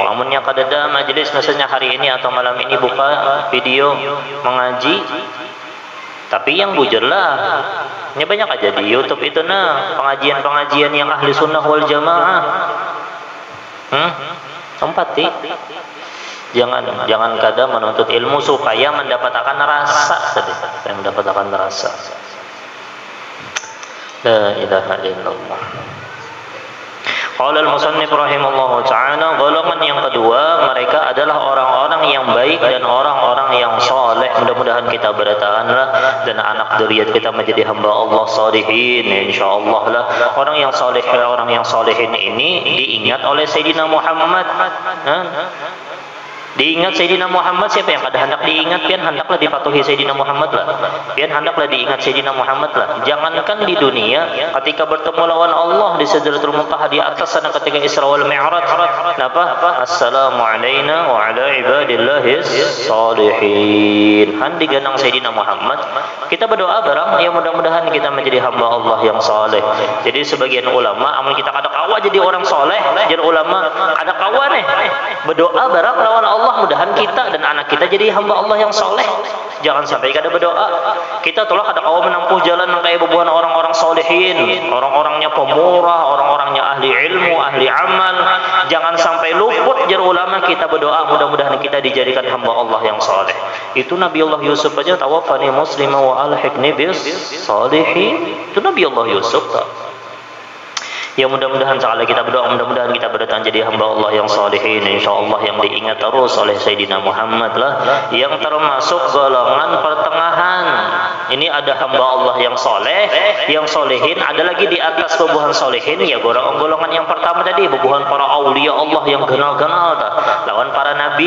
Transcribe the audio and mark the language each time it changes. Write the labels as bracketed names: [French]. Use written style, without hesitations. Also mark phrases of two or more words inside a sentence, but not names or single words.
[Banjar] Amunnya kadada majelis misalnya hari ini atau malam ini buka video mengaji, tapi yang bujurlah. Ini banyak aja di YouTube itu nah, pengajian yang ahli sunnah wal jamaah. Tempati. Jangan kada menuntut ilmu supaya mendapatkan rasa tadi. [Arabic] لا إله إلا الله. قال المصنف رحمه الله تعالى, [Indonesian] golongan yang kedua mereka adalah orang-orang yang baik dan orang-orang yang saleh. [Banjar] Mudah-mudahan kita bertahanlah dan anak dzurriyyat kita menjadi hamba Allah salihin insyaallah lah. Orang yang salihin ini diingat oleh Sayyidina Muhammad. Diingat Sayyidina Muhammad, siapa yang kada hendak diingat? Pian hendaklah dipatuhi Sayyidina Muhammad lah. Pian hendaklah diingat Sayyidina Muhammad lah. Jangankan di dunia, ketika bertemu lawan Allah di Sidratul Muntaha di atas sana ketika Isra wal Mi'raj. Napa? [Arabic] السلام علينا وعلى عباد الله الصالحين. [Banjar] Han diganang Sayyidina Muhammad. Kita berdoa barang ya mudah-mudahan kita menjadi hamba Allah yang saleh. Jadi sebagian ulama, amun kita kada kawa jadi orang saleh, jadi ulama ada kawa nih. Berdoa barang lawan Allah mudahan kita dan anak kita jadi hamba Allah yang soleh. Jangan sampai kada berdoa. Kita tolak kada kawa menempuh jalan yang kayak bebuhan orang-orang solehin, orang-orangnya pemurah, orang-orangnya ahli ilmu, ahli amal. Jangan sampai luput jar ulama kita berdoa mudah-mudahan kita dijadikan hamba Allah yang soleh. Itu Nabi Allah Yusuf aja [Arabic] توفني مسلما وألحقني بالصالحين. [Banjar] Itu Nabi Allah Yusuf tak. Ya mudah-mudahan sekali kita berdoa, mudah-mudahan kita berdatang jadi hamba Allah yang salihin insyaallah, yang diingat terus oleh Sayyidina Muhammad lah, yang termasuk golongan pertengahan. Ini ada hamba Allah yang soleh, yang solehin, ada lagi di atas bubuhan solehin ya golongan yang pertama tadi, bubuhan para aulia Allah yang kenal-kenal lawan para nabi.